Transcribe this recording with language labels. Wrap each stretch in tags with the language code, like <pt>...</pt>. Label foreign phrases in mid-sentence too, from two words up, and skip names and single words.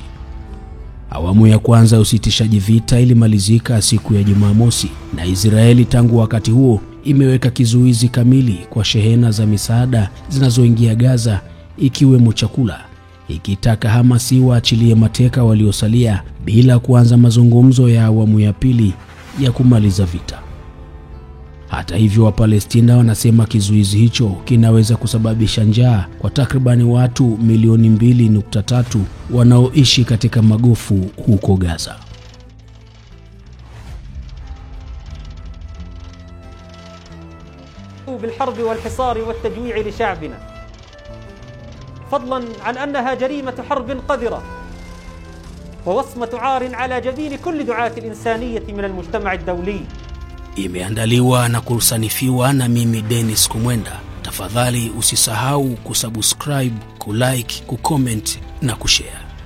<sw>Awamu ya kwanza ya usitishaji vita ilimalizika siku ya Jumamosi, na Israeli tangu wakati huo imeweka kizuizi kamili kwa shehena za misaada zinazoingia Gaza, ikiwemo chakula, ikitaka Hamas waachilie mateka waliosalia bila kuanza mazungumzo ya awamu ya pili ya kumaliza vita. Hata hivyo, Wapalestina wanasema kizuizi hicho kinaweza kusababisha njaa kwa takribani watu milioni 2.3 wanaoishi katika magofu huko Gaza.</sw> <ar>بالحرب والحصار والتجويع لشعبنا، فضلا عن أنها جريمة حرب قذرة ووصمة عار على جبين كل دعاة الإنسانية من المجتمع الدولي.</ar> <sw>Imeandaliwa na kusanifiwa na mimi Dennis Kumwenda. Tafadhali usisahau kusubscribe, kulike, kucomment na kushare.</sw>